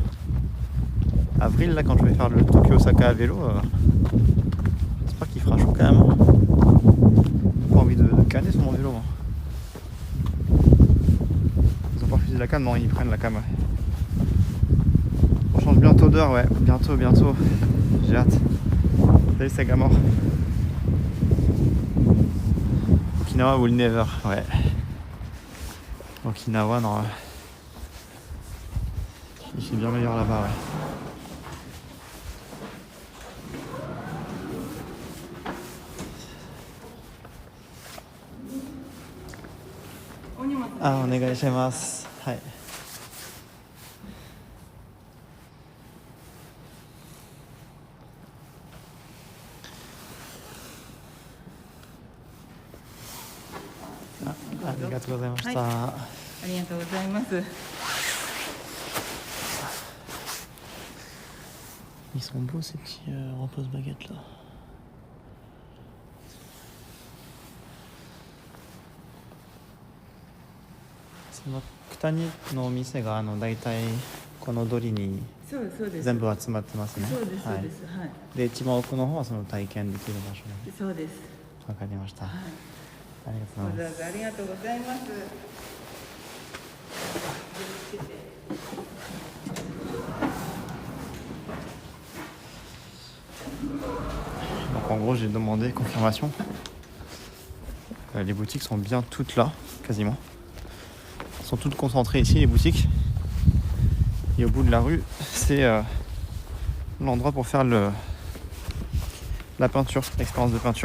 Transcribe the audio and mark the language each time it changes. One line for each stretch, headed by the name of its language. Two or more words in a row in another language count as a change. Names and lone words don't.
French: Avril là quand je vais faire le Tokyo Osaka à vélo, j'espère qu'il fera chaud quand même. J'ai pas envie de canner sur mon vélo. Hein. Ils ont pas refusé la canne, non ils prennent la cam. Ouais. On change bientôt d'heure, ouais, bientôt. J'ai hâte. Salut Sagamore.
English: Okinawa will never,
French: ouais. Okinawa, non. C'est bien meilleur là-bas, ouais.
Japanese: Ah, onegaishimasu. Ouais. ありがとうございました. ありがとうございます.
French: Ils sont beaux ces petits repose-baguettes là.
Japanese: 九谷のお店が大体この通りにそうですそうです。全部集まってますね。そうですそうはいで。す。はい。で一番奥の方はその体験できる場所で。そうです。わかりました。はい。ありがとうございます。わざわざありがとうございます。
French: Donc en gros j'ai demandé confirmation. Les boutiques sont bien toutes là, quasiment. Elles sont toutes concentrées ici les boutiques. Et au bout de la rue, c'est l'endroit pour faire la peinture, l'expérience de peinture.